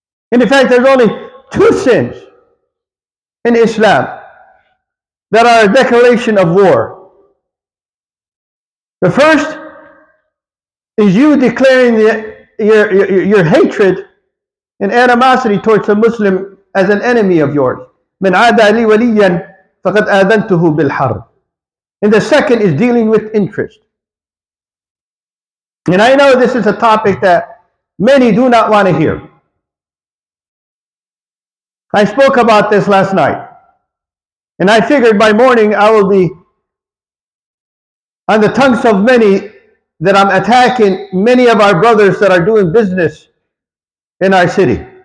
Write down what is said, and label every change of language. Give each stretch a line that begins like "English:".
English: And in fact, there's only two sins in Islam that are a declaration of war. The first is you declaring your hatred and animosity towards a Muslim as an enemy of yours.
Arabic: من عادى لي وليا فقد آذنته بالحرب.
English: And the second is dealing with interest. And I know this is a topic that many do not want to hear. I spoke about this last night. And I figured by morning I will be on the tongues of many that I'm attacking many of our brothers that are doing business in our city.